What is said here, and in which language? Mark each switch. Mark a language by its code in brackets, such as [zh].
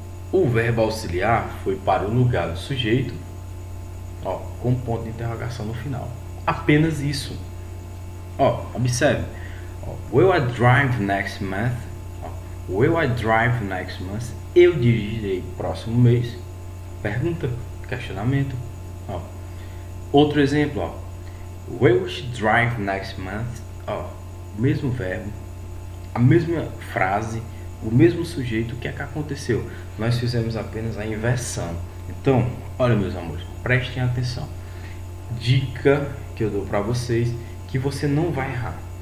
[pt] O verbo auxiliar foi para o lugar do sujeito, com ponto de interrogação no final. Apenas isso. Observe. [en] Will I drive next month? Will I drive next month? [pt] Eu dirigirei próximo mês. Pergunta, questionamento. Outro exemplo. [en] Will she drive next month? [pt] Mesmo verbo, a mesma frase, o mesmo sujeito. O que é que aconteceu? Nós fizemos apenas a inversão. Então, olha, meus amores, prestem atenção. Dica que eu dou para vocês, que você não vai errar.